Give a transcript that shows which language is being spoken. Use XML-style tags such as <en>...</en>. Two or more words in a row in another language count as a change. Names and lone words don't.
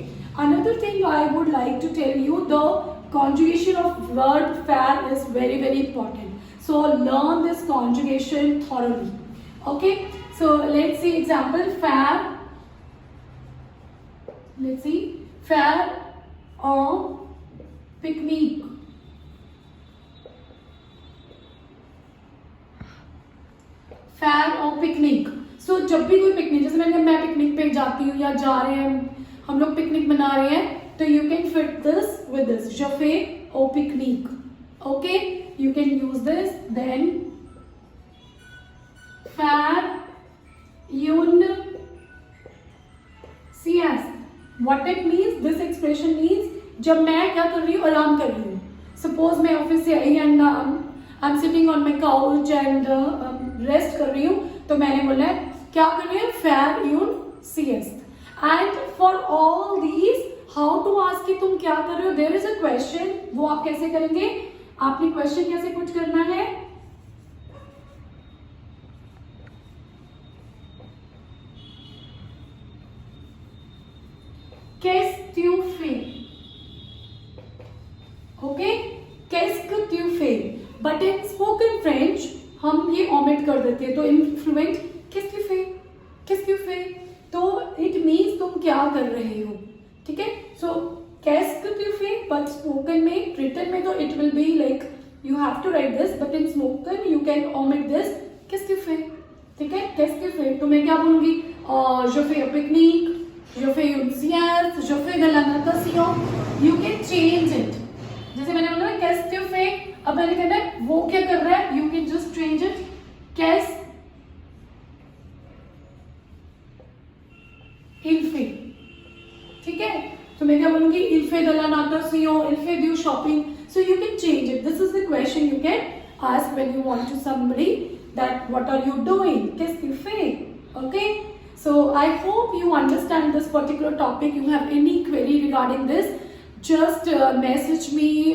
<en>Another thing I would like to tell you, the conjugation of verb faire is very, very important. So learn this conjugation thoroughly. Okay, so let's see example. Faire let's see,</en> <fr>faire un picnic. faire un picnic.</fr> <hi>So जब भी कोई पिकनिक, जैसे मैंने मैं पिकनिक पे जाती हूँ या जा रहे हैं हम लोग पिकनिक मना रहे हैं, तो</hi> <en>you can fit this with this,</en> <fr>je fais au picnic.</fr> <en>Okay, you can use this. Then</en> <fr>faire une sieste.</fr> <en>What it means? This expression means</en> <hi>जब मैं क्या कर रही हूँ, आराम कर रही हूँ. Suppose मैं ऑफिस से आई</hi> <en>and I am sitting on my couch and rest</en> <hi>कर रही हूँ, तो मैंने बोला है क्या कर रही हूँ,</hi> <fr>faire une sieste.</fr> <en>And for all these, how to ask</en> <hi>कि तुम क्या कर रहे हो,</hi> <en>there is a question.</en> <hi>वो आप कैसे करेंगे, आपने क्वेश्चन कैसे कुछ करना है,</hi> <fr>qu'est-ce que tu fais. Okay, qu'est-ce que tu fais.</fr> <en>But in spoken French</en> <hi>हम ये omit कर देते हैं, तो</hi> <en>in fluent</en> <fr>qu'est-ce que tu fais, qu'est-ce que tu fais,</fr> <hi>तो</hi> <en>it means</en> <hi>तुम क्या कर रहे हो. ठीक है,</hi> <fr>so qu'est-ce que tu fais,</fr> <en>but spoken में, written</en> <hi>में तो</hi> <en>it will be like you have to write this, but in spoken you can omit this</en> <fr>qu'est-ce que tu fais.</fr> <hi>ठीक है,</hi> <fr>qu'est-ce que tu fais,</fr> <hi>तो मैं क्या बोलूंगी,</hi> <fr>je fais un pique-nique, je fais une sieste, je fais de la natation.</fr> <en>You can change it.</en> <hi>जैसे मैंने बोला</hi> <fr>qu'est-ce que tu fais,</fr> <hi>अब मैंने कहना है वो क्या कर रहा है,</hi> <en>you can just change it,</en> <fr>qu'est-ce il fait.</fr> <hi>ठीक है, तो मैं क्या बोलूंगी,</hi> <fr>il fait de la natation, il fait du shopping.</fr> <en>So you can change it. This is the question you can ask when you want to somebody that what are you doing,</en> <fr>qu'est-ce que tu fais.</fr> <en>Okay, so I hope you understand this particular topic. You have any query regarding this, just message me</en>